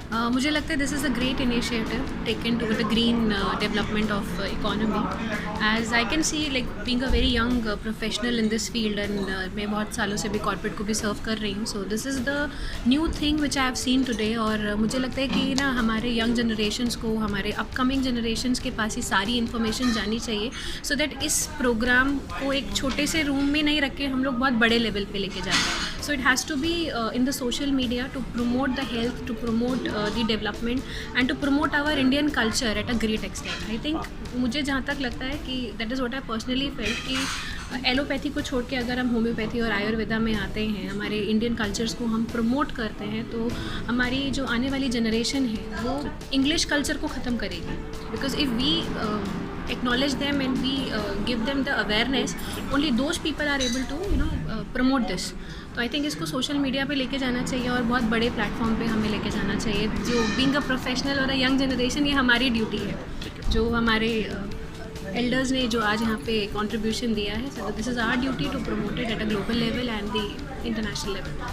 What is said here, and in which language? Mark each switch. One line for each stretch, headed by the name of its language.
Hindi: मुझे लगता है
English: this is a great initiative taken to the green development of economy, as I can see like being a very young professional in this field, and
Hindi: मैं बहुत सालों से भी corporate को भी सर्व कर रही हूँ,
English: So this is the new thing which I have seen today.
Hindi: और मुझे लगता है कि ना हमारे यंग जनरेशन्स को, हमारे अपकमिंग जनरेशन्स के पास ही सारी इन्फॉर्मेशन जानी चाहिए,
English: so that
Hindi: इस प्रोग्राम को एक छोटे से रूम में नहीं रख के हम लोग बहुत बड़े लेवल पे लेके जाते हैं।
English: So it has to be in the social media to promote the health, to promote the development and to promote our Indian culture at a great extent. I think
Hindi: मुझे जहाँ तक लगता है कि
English: that is what I personally felt
Hindi: कि allopathy को छोड़ के अगर हम होम्योपैथी और आयुर्वेदा में आते हैं, हमारे इंडियन कल्चर्स को हम प्रमोट करते हैं, तो हमारी जो आने वाली जनरेशन है वो इंग्लिश कल्चर को ख़त्म करेगी।
English: Because if we acknowledge them and we give them the awareness, only those people are able to promote this.
Hindi: तो
English: I think
Hindi: इसको सोशल मीडिया पे लेके जाना चाहिए और बहुत बड़े प्लेटफॉर्म पे हमें लेके जाना चाहिए।
English: जो being a professional और a young generation,
Hindi: ये हमारी ड्यूटी है, जो हमारे एल्डर्स ने जो आज यहाँ पे कंट्रीब्यूशन दिया है,
English: So this is our duty to promote it at a global level and the international level.